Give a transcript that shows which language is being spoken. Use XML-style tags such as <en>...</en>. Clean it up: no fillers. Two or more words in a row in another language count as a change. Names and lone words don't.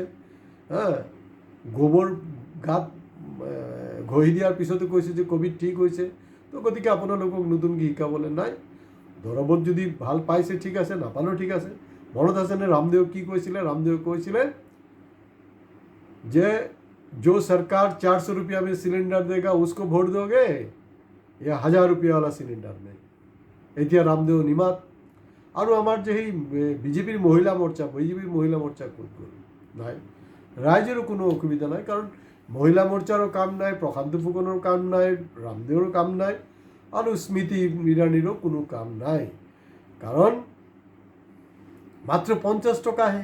<as>গোবৰ গাত ঘঁহি দিয়াৰ পিছতো কৈছে যে ক'ভিড ঠিক হৈছে। তো গতিকে আপোনালোকক নতুনকৈ শিকাবলৈ নাই। দৰৱত যদি ভাল পাইছে ঠিক আছে, নাপালেও ঠিক আছে। মনত আছেনে ৰামদেৱ কি কৈছিলে? ৰামদেৱে কৈছিলে যে</as> <hi>जो सरकार 400 रुपया में सिलेंडर देगा उसको वोट दोगे या 1000 रुपया वाला सिलेंडर में?</hi> <as>এতিয়া ৰামদেৱ নিমাত। আৰু আমাৰ যে সেই বিজেপিৰ মহিলা মৰ্চা ক'ত গ'ল? নাই, ৰাইজৰো কোনো অসুবিধা নাই, কাৰণ মহিলা মৰ্চাৰো কাম নাই, প্ৰশান্ত ফুকনৰ কাম নাই, ৰামদেৱৰো কাম নাই, আৰু স্মৃতি ইৰাণীৰো কোনো কাম নাই, কাৰণ মাত্ৰ 50 টকাহে।</as>